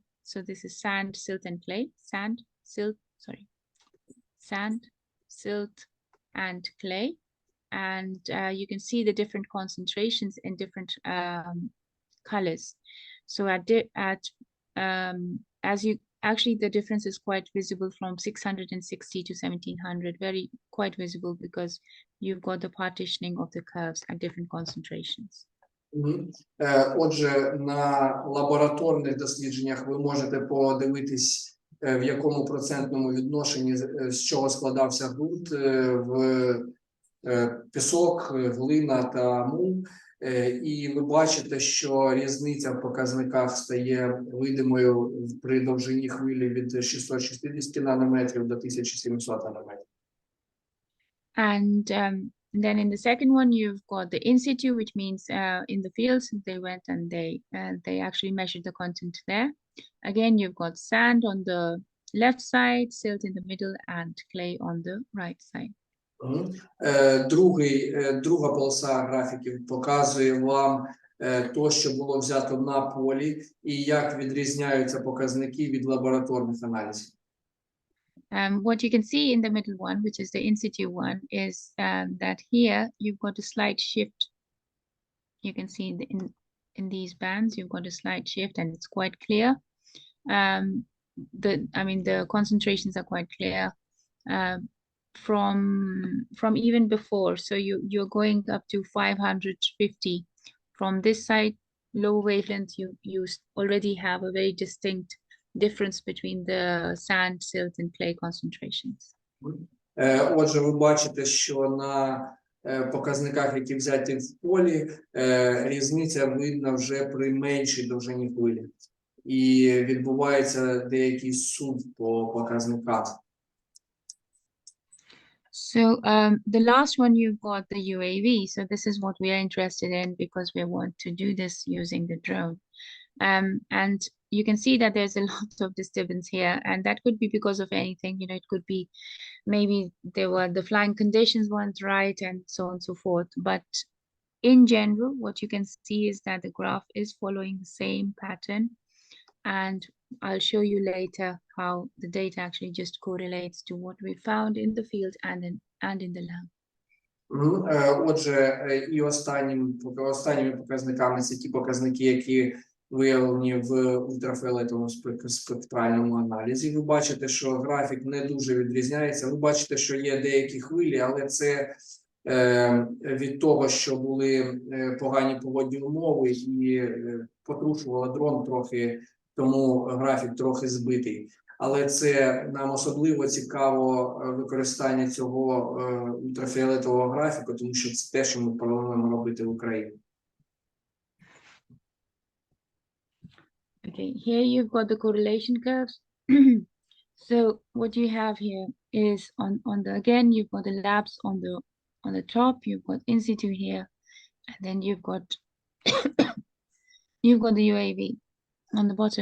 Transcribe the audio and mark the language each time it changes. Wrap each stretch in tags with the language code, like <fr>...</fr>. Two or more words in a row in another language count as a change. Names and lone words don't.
<en>So this is sand, silt, and clay. Sand, silt, and clay, and you can see the different concentrations in different colors. So actually the difference is quite visible from 660 to 1700, quite visible because you've got the partitioning of the curves at different concentrations.</en> <uk>Отже, на лабораторних дослідженнях ви можете подивитись, в якому процентному відношенні з чого складався ґрунт в пісок, глина та мул. І ви бачите, що різниця в показниках стає видимою при довжині хвилі від 660 нанометрів до 1700 нанометрів.</uk> <en>And then in the second one, you've got the in situ, which means in the fields they went and they actually measured the content there. Again, you've got sand on the left side, silt in the middle, and clay on the right side.</en> <uk>Друга полоса графіків показує вам то, що було взято на полі, і як відрізняються показники від лабораторних аналізів.</uk> <en>What you can see in the middle one, which is the in situ one, is that here you've got a slight shift. You can see in these bands, you've got a slight shift, and it's quite clear. The concentrations are quite clear from even before. So you're going up to 550 from this side. Low wavelength, you already have a very distinct difference between the sand, silt, and clay concentrations.</en> <uk>Отже, ви бачите, що на показниках, які взяті в полі, різниця видна вже при меншій довжині хвилі. І відбувається деякий сув по показниках.</uk> <en>So the last one, you've got the UAV. So this is what we are interested in because we want to do this using the drone. And you can see that there's a lot of disturbance here, and that could be because of anything. It could be maybe the flying conditions weren't right and so on and so forth. But in general, what you can see is that the graph is following the same pattern. And I'll show you later how the data actually just correlates to what we found in the field and in the lab.</en> <uk>Отже, і останніми показниками це ті показники, які виявлені в ультрафіолетовому спектральному аналізі. Ви бачите, що графік не дуже відрізняється. Ви бачите, що є деякі хвилі, але це від того, що були погані погодні умови і потрушувало дрон трохи, тому графік трохи збитий. Але це нам особливо цікаво використання цього ультрафіолетового графіку, тому що це те, що ми плануємо робити в Україні.</uk> <en>Okay, here you've got the correlation curves. So what you have here is on the, again, you've got the labs on the top, you've got in situ here, and then you've got the UAV on the bottom.</en>